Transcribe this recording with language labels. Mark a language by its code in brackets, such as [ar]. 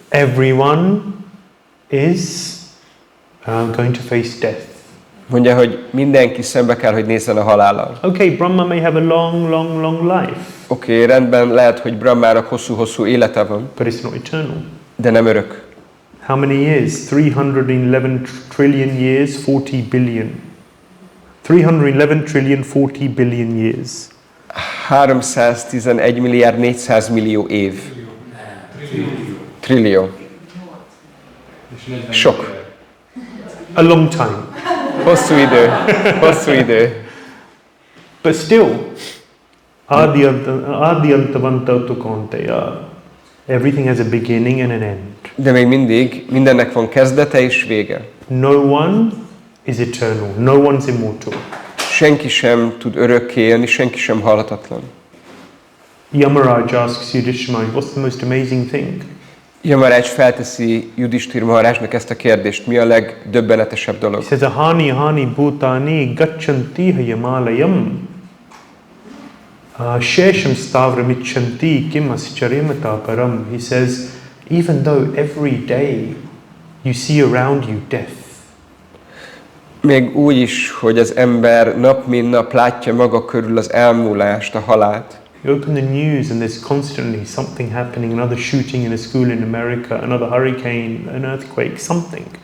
[en] Everyone is going to face death. [hu] Mondja, hogy mindenki szembe kell, hogy nézzen a halállal. [en] Okay, Brahma may have a long life. [hu] Oké, rendben, lehet, hogy Brahmának hosszú élete van. [en] But it's not eternal. [hu] De nem örök. [en] How many years? 311 trillion years, 40 billion. 311 trillion, 40 billion years. [hu] 311 milliárd 400 millió év. Trillió. Sok. [en] A long time. [hu] Hosszú idő. [en] But still, [sa] Ādiantavanta Tukanteya. [en] Everything has a beginning and an end. [hu] De még mindig mindennek van kezdete és vége. [en] No one is eternal. No one's immortal. [hu] Senki sem tud örökké élni, senki sem halhatatlan. [en] Yamaraj asks Yudhishthira, what's the most amazing thing? [hu] Yamaraj felteszi Yudhishthira Maharajnak ezt a kérdést, mi a legdöbbenetesebb dolog? [en] He says, [sa] Ahani bhutani gacchanti hayamalayam. Shesham stavramichanti kim ascharemata param. [en] He says, even though every day you see around you death. [hu] Még úgy is, hogy az ember nap mint nap látja maga körül az elmúlást, a halált. [en] You open the news and there's constantly something happening, another shooting in a school in America, another hurricane, an earthquake, something.